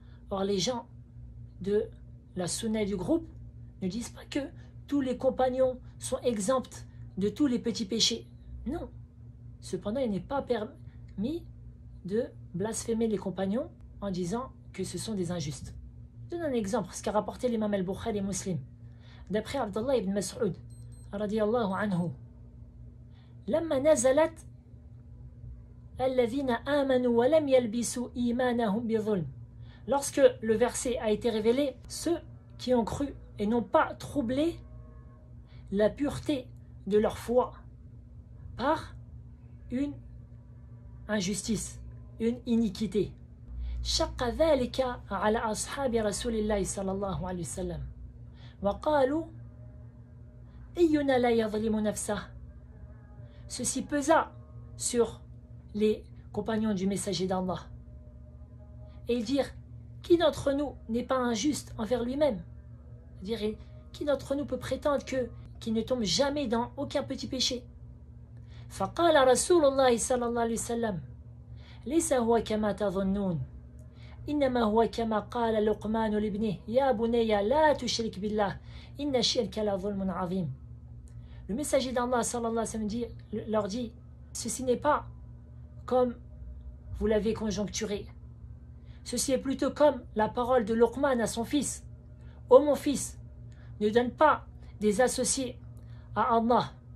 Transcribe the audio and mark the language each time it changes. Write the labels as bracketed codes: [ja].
[fr] Or les gens de la sunna et du groupe ne disent pas que tous les compagnons sont exempts de tous les petits péchés. Non. Cependant, il n'est pas permis de blasphémer les compagnons en disant que ce sont des injustes. Je donne un exemple, ce qu'a rapporté l'imam al-Bukhari Muslim. D'après [ar] Abdullah ibn Mas'ud, radiyallahu anhu, لما نزلت الذين آمنوا ولم يلبسوا إيمانهم بظلم. [fr] Lorsque le verset a été révélé, ceux qui ont cru et n'ont pas troublé la pureté de leur foi par une injustice, une iniquité. [ar] شق ذلك على أصحاب رسول الله صلى الله عليه وسلم وقالوا أينا لا يظلم نفسه. [fr] Ceci pesa sur les compagnons du messager d'Allah. Et ils dirent, qui d'entre nous n'est pas injuste envers lui-même? C'est-à-dire, qui d'entre nous peut prétendre qu'il ne tombe jamais dans aucun petit péché? [ar] فقال رسول الله صلى الله عليه وسلم ليس هو كما تظنون إنما هو كما قال لقمان لابنه يا بني لا تشرك بالله إن الشرك لظلم عظيم. [fr] Le messager d'Allah sallallahu alayhi wa sallam leur dit, ceci n'est pas comme vous l'avez conjoncturé. Ceci est plutôt comme la parole de Luqman à son fils. Ô mon fils, ne donne pas des associés à Allah.